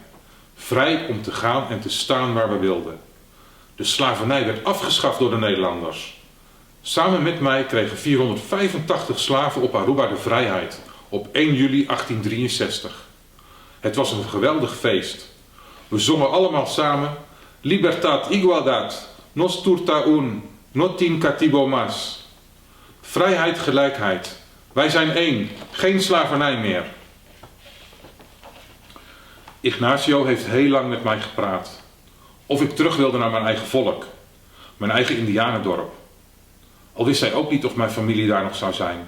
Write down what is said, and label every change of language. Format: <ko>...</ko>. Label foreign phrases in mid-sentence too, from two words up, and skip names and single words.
<nl>Vrij om te gaan en te staan waar we wilden. De slavernij werd afgeschaft door de Nederlanders. Samen met mij kregen 485 slaven op Aruba de vrijheid op 1 juli 1863. Het was een geweldig feest. We zongen allemaal samen:</nl> <pap>Libertad, igualdad, nos turta un, no tin cativo mas.</pap> <nl>Vrijheid, gelijkheid. Wij zijn één, geen slavernij meer. Ignacio heeft heel lang met mij gepraat. Of ik terug wilde naar mijn eigen volk, mijn eigen indianendorp. Al wist hij ook niet of mijn familie daar nog zou zijn.</nl>